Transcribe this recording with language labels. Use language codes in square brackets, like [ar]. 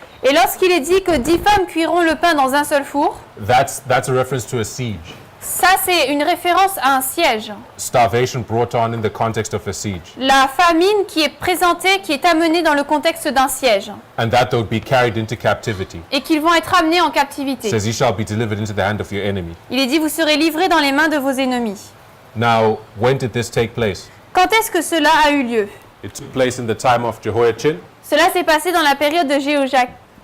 [fr] Et lorsqu'il est dit que 10 femmes cuiront le pain dans un seul four, [en] That's a reference to a siege. [fr] ça c'est une référence à un siège. [en] Starvation brought on in the context of a siege. [fr] La famine qui est présentée, qui est amenée dans le contexte d'un siège. [en] And that they would be carried into captivity. [fr] Et qu'ils vont être amenés en [en] It [fr] captivité. [en] says, "Ye shall be delivered into the hand of your enemy." [fr] Il est dit, vous serez livrés dans les mains de vos ennemis. [en] Now, when did this take place? [fr] Quand est-ce que cela a eu lieu? [en] It took place in the time of Jehoiachin. [fr] Cela s'est passé dans la période de Jéhoiakim,